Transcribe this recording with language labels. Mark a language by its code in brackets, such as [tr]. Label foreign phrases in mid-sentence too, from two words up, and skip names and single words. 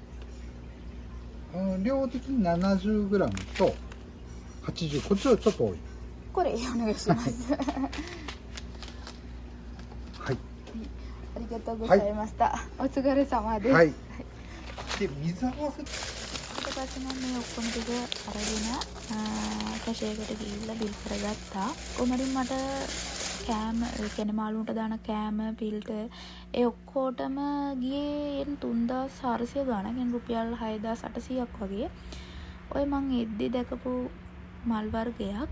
[ja] 量的に 70g と80、こっちはちょっと多い。これお願いします。はい。ありがとうございました。お疲れ様です。はい。で、水合わせ。 [si] ඊට පස්සේ මම මේ ඔක්කොම ටික අරගෙන කැෂේකට ගිහිල්ලා බිල් කරගත්තා. කොහමරින් මට කෑම, ඒ කියන්නේ මාළුන්ට දාන කෑම, ෆිල්ටර් ඒ ඔක්කොටම ගියේ 3400 ගාණක්. يعني රුපියල් 6800ක් වගේ. ඔය මං එද්දි දැකපු මල් වර්ගයක්.